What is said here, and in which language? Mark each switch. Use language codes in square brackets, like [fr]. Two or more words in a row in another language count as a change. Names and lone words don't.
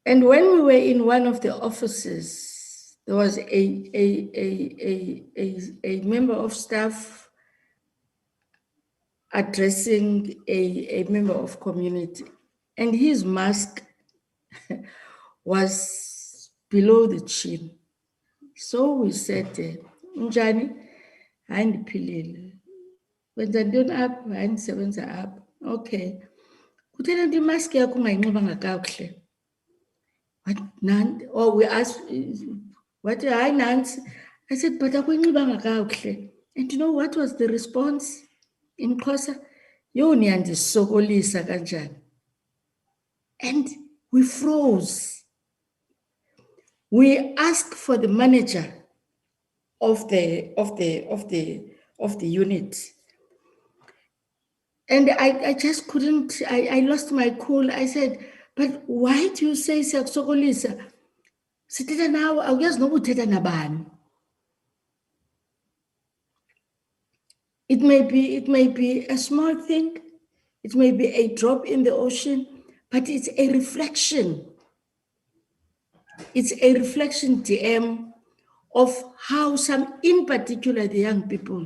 [en] And when we were in one of the offices, there was a member of staff addressing a member of community, and his mask was below the chin. So we said, [xh] Njani, hayi ndiphilile. Wenza ntoni apha? Hayi ndisebenza apha. Okay. Kuthena nto imask yakho ungayinxibanga kakuhle. [en] Or we asked, what, hayi Nancy? I said, but [xh] akuyinxibanga kakuhle. [en] And you know what was the response in Xhosa? [xh] Yo, niyandisokolisa kanjani. [en] And we froze. We asked for the manager of the unit. And I just couldn't, I lost my cool. I said, but why do you say siyakusokolisa? [xh] Sithetha nawe, awuyazi noba uthetha nabani. [en] It may be a small thing, it may be a drop in the ocean, but it's a reflection. It's a reflection, DM, of how some, in particular, the young people.